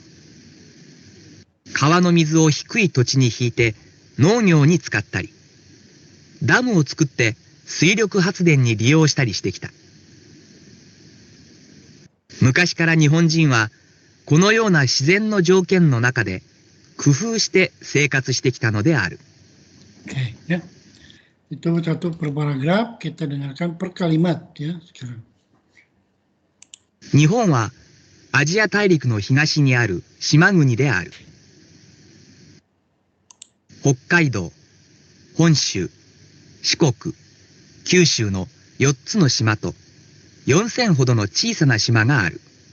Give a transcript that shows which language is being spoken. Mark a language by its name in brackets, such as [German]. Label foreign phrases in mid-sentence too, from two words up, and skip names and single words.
[Japanese] 川の水を低い土地に引いて農業に使ったり、ダムを作って水力発電に利用したりしてきた。昔から日本人はこのような自然の条件の中で工夫して生活してきたのである。 [Indonesian] Oke, ya. Itu satu per paragraf, kita dengarkan per kalimat ya sekarang. [Japanese] 日本はアジア大陸の東にある島国である。北海道、本州、四国、九州の4つの島と4000ほどの小さな島がある。